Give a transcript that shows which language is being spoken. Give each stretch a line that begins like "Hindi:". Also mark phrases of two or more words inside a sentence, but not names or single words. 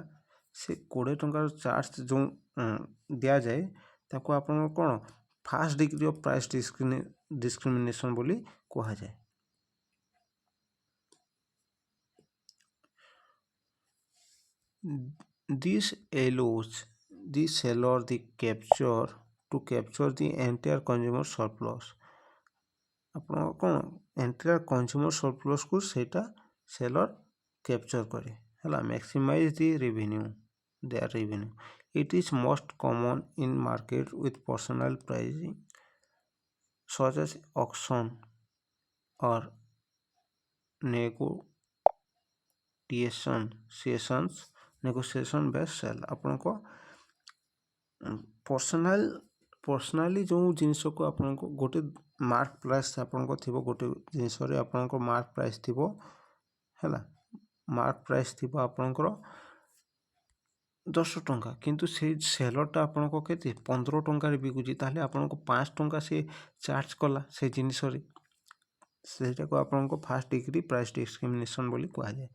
Odia: ସେ 20 ଟଙ୍କାର ଚାର୍ଜ ଯେଉଁ ଦିଆଯାଏ ତାକୁ ଆପଣଙ୍କ କ'ଣ
English: first degree of price discrimination
Odia: ବୋଲି କୁହାଯାଏ।
English: This allows the seller to capture the entire consumer surplus।
Odia: ଆପଣ କ'ଣ
English: entire consumer surplusକୁ
Odia: ସେଇଟା
English: seller capture
Odia: କରେ ହେଲା
English: maximize their revenue. It is most common in market with personal pricing such as auction or negotiation based sale।
Odia: ଆପଣଙ୍କ ପର୍ସନାଲି ଯେଉଁ ଜିନିଷକୁ ଆପଣଙ୍କୁ ଗୋଟେ
English: mark price
Odia: ଆପଣଙ୍କ ଥିବ ଗୋଟେ ଜିନିଷରେ ଆପଣଙ୍କ
English: mark price
Odia: ଥିବ ହେଲା
English: mark price
Odia: ଥିବ ଆପଣଙ୍କର 10 ଟଙ୍କା, କିନ୍ତୁ ସେଇ ସେଲରଟା ଆପଣଙ୍କ କେତେ 15 ଟଙ୍କାରେ ବିକୁଛି ତାହେଲେ ଆପଣଙ୍କୁ 5 ଟଙ୍କା ସେ ଚାର୍ଜ କଲା ସେ ଜିନିଷରେ ସେଇଟାକୁ ଆପଣଙ୍କ
English: first degree price discrimination
Odia: ବୋଲି କୁହାଯାଏ।